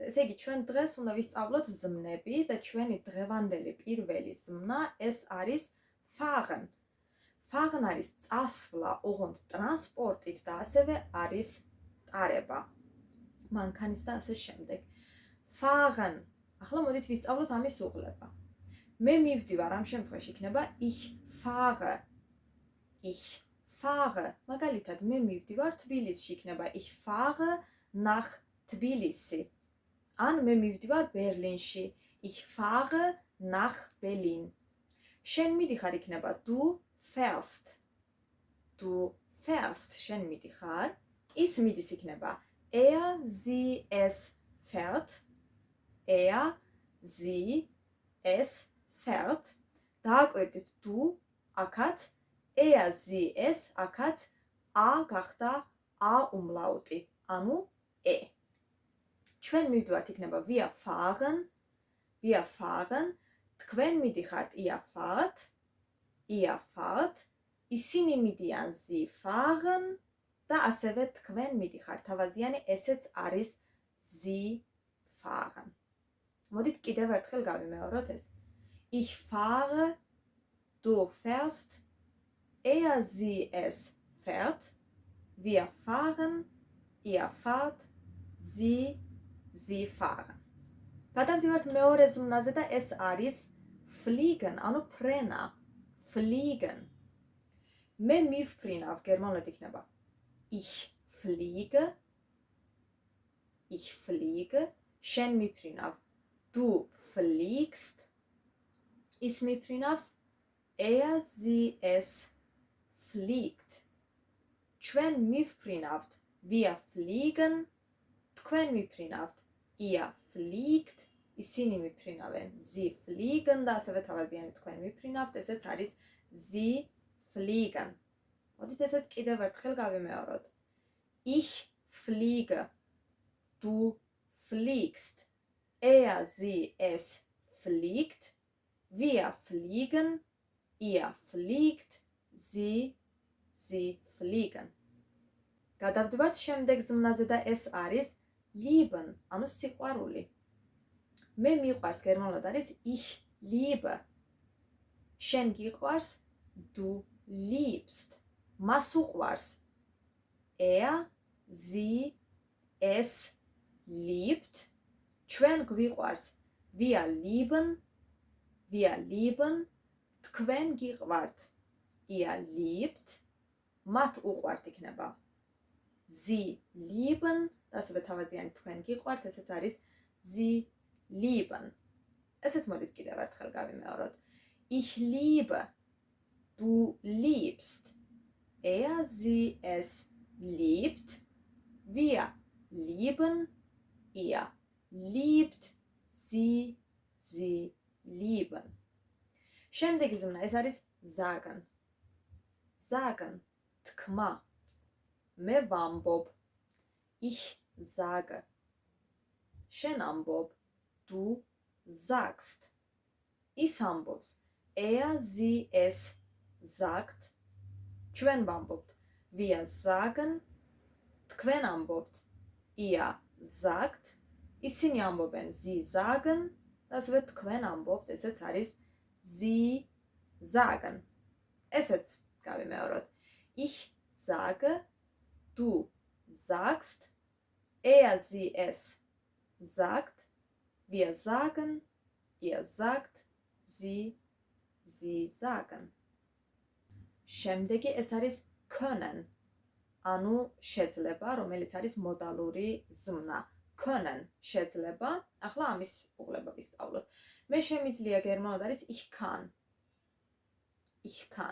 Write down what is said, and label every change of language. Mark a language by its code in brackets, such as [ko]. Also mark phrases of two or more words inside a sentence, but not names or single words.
[ka] ესე იგი, ჩვენ დღეს უნდა ვისწავლოთ ზმნები და ჩვენი დღევანდელი პირველი ზმნა ეს არის fahren. Fahren არის წასვლა, ოღონდ ტრანსპორტით და ასევე არის ტარება. მანქანის და ასე შემდეგ. Fahren. ახლა მოდით ვისწავლოთ ამის უღლება. მე მივდივარ, ამ შემთხვევაში იქნება [de] ich fahre. Ich fahre. [ka] მაგალითად, მე მივდივარ თბილისში, იქნება [de] ich fahre nach Tbilisi. [ka] ან მე მივდივარ ბერლინში. [de] Ich fahre nach Berlin. [ka] შენ მიდიხარ, იქნება [de] du fährst. Du fährst. [ka] შენ მიდიხარ. ის მიდის, იქნება [de] sie, es fährt. Sie, es fährt. [ka] დააკვირდით du, აქაც [de] sie, es, [ka] აქაც a გახდა a umlaute. ანუ e. ჩვენ მივდივართ, იქნება [de] wir fahren. Wir fahren. [ka] თქვენ მიდიხართ [de] ihr fahrt. Ihr fahrt. [ka] ისინი მიდიან [de] sie fahren [ka] და ასევე თქვენ მიდიხართ. თავაზიანი ესეც არის [de] sie fahren. [ka] მოდით კიდევ ერთხელ გავიმეოროთ ეს. [de] Ich fahre, du fährst, sie, es fährt. Wir fahren, ihr fahrt, sie fahren. [ka] გადავდივართ მეორე ზმნაზე და ეს არის fliegen, ანუ ფრენა. Fliegen. მე მივფრინავ, გერმანულად იქნება [de] ich fliege. Ich fliege. [ka] შენ მიფრინავ [de] du fliegst. [ka] ის მიფრინავს [de] sie, es fliegt. [ka] ჩვენ მივფრინავთ [de] wir fliegen. [ka] თქვენ მიფრინავთ [de] ihr fliegt. [ka] ისინი მიფრინავენ [de] sie fliegen [ka] და ასევე თავაზიანი თქვენ მიფრინავთ, ესეც არის [de] sie fliegen. [ka] მოდით ესეც კიდევ ერთხელ გავიმეოროთ. [de] Ich fliege. Du fliegst. Sie, es fliegt. Wir fliegen. Ihr fliegt. Sie fliegen. [ka] გადავდივართ შემდეგ ზმნაზე და ეს არის lieben, ანუ სიყვარული. მე მიყვარს, გერმანულად არის [de] ich liebe. [ka] შენ გიყვარს [de] du liebst. [ka] მას უყვარს [de] sie, es liebt. [ka] ჩვენ გვიყვარს [de] wir lieben. [ka] თქვენ გიყვართ [de] ihr liebt. [ka] მათ უყვართ, იქნება [de] sie lieben [ka] და ასევე თავაზიანი თქვენ გიყვართ, ესეც არის [de] sie lieben. [ka] ესეც მოდით კიდევ ერთხელ გავიმეოროთ. [de] Ich liebe. Du liebst. Sie, es liebt. Wir lieben. Ihr liebt. Sie lieben. [ka] შემდეგი ზმნა ეს არის sagen. Sagen. თქმა. მე ვამბობ. [de] Ich sage. [ka] შენ ამბობ. [de] Du sagst. [ka] ის ამბობს. [de] sie es sagt. [ka] ჩვენ ვამბობთ. [de] Wir sagen. [ka] თქვენ ამბობთ. [de] Ihr sagt. [ka] ისინი ამბობენ. [de] Sie sagen. [ka] და ასევე თქვენ ამბობთ. ესეც არის [de] sie sagen. [ka] ესეც გავიმეოროთ. [de] Ich sage. Du sagst. Sie es sagt. Wir sagen. Ihr sagt. Sie sagen. [ka] შემდეგი ეს არის können. ანუ შეძლება, რომელიც არის მოდალური ზმნა. können შეძლება. ახლა ამის უღლება ვისწავლოთ. მე შემიძლია გერმანულად არის [de] ich kann. Ich kann.